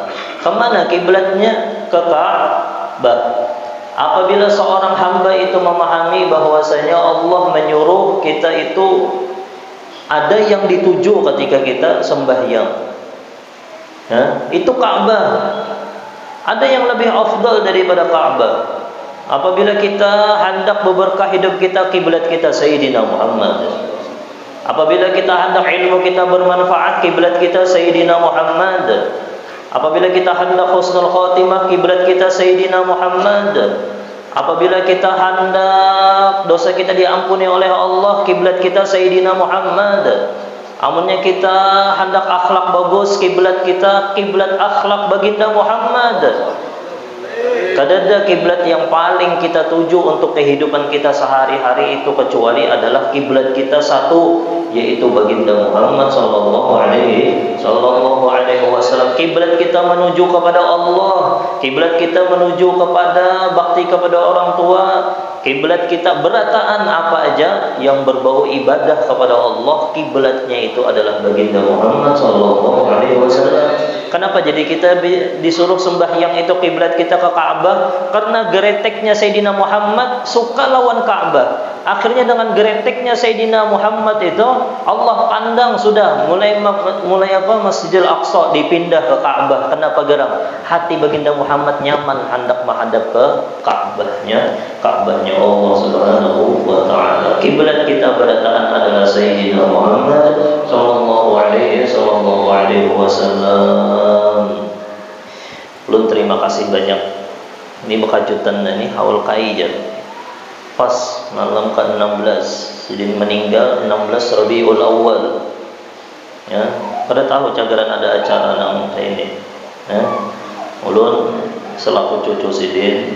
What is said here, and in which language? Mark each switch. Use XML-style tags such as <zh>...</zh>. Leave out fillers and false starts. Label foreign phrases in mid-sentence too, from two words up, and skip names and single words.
<id>Kemana kiblatnya? Ke Ka'bah. Apabila seorang hamba itu memahami bahwasanya Allah menyuruh kita itu ada yang dituju ketika kita sembahyang, itu Ka'bah. Ada yang lebih afdal daripada Ka'bah. Apabila kita hendak berberkah hidup kita, kiblat kita Sayyidina Muhammad. Apabila kita hendak ilmu kita bermanfaat, kiblat kita Sayyidina Muhammad. Apabila kita hendak</id> <ar>حسن الخاتمة,</ar> <id>kiblat kita Sayyidina Muhammad. Apabila kita hendak dosa kita diampuni oleh Allah, kiblat kita Sayyidina Muhammad.</id> <bjn>Amunnya kita hendak akhlak bagus, kiblat kita kiblat akhlak baginda Muhammad. Kadada kiblat yang paling kita tuju untuk kehidupan kita sehari-hari itu kecuali adalah kiblat kita satu, yaitu baginda Muhammad</bjn> <ar>صلى الله عليه وسلم.</ar> <bjn>Kiblat kita menuju kepada Allah, kiblat kita menuju kepada bakti kepada orang tua, kiblat kita berataan apa aja yang berbau ibadah kepada Allah, kiblatnya itu adalah baginda Muhammad</bjn> <ar>صلى الله عليه وسلم.</ar> <id>Kenapa jadi kita disuruh sembahyang itu kiblat kita ke Ka'bah?</id> <bjn>Karena gereteknya Sayyidina Muhammad suka lawan Ka'bah.</bjn> <id>Akhirnya dengan gereteknya Sayyidina Muhammad itu Allah pandang sudah mulai Masjidil Aqsa dipindah ke Ka'bah. Kenapa geram? Hati baginda Muhammad nyaman hendak menghadap ke Ka'bahnya Allah</id> <ar>سبحانه وتعالى.</ar> <bjn>Kiblat kita berataan adalah Sayyidina Muhammad</bjn> <ar>صلى الله عليه وسلم.</ar> <id>Belum terima kasih banyak. Ini berkejutan ini haul kaijan.</id> <bjn>Pas malam ke-16 Sidin meninggal 16 Rabiul Awal. Ya, pada tahu cagaran ada acara nang ini. Ya. Ulun selaku cucu Sidin.</bjn>